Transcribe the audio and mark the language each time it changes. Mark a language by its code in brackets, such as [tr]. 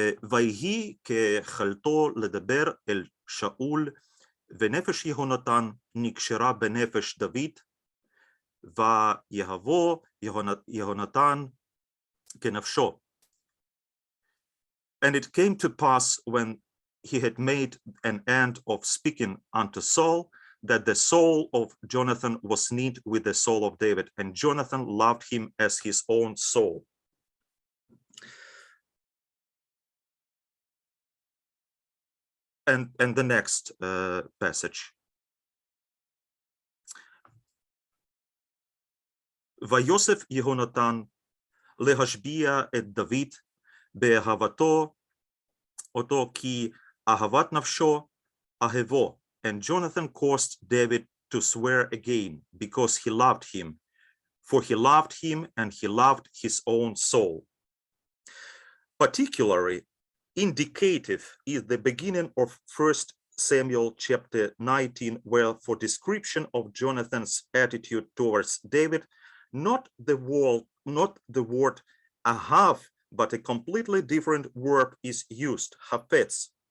[he] ויהי כחלתו לדבר אל שאול, ונפש יהונתן נקשרה בנפש דוד, ויהבו יהונתן כנפשו. [en] And it came to pass when he had made an end of speaking unto Saul, that the soul of Jonathan was knit with the soul of David, and Jonathan loved him as his own soul. And the next passage. [he] ויוסף יהונתן להשביע את דוד באהבתו אותו כי אהבת נפשו אהבו. [en] And Jonathan caused David to swear again because he loved him, for he loved him and he loved his own soul. Particularly indicative is the beginning of 1 Samuel chapter 19, where for description of Jonathan's attitude towards David, not the word ahav, but a completely different verb is used, hafetz.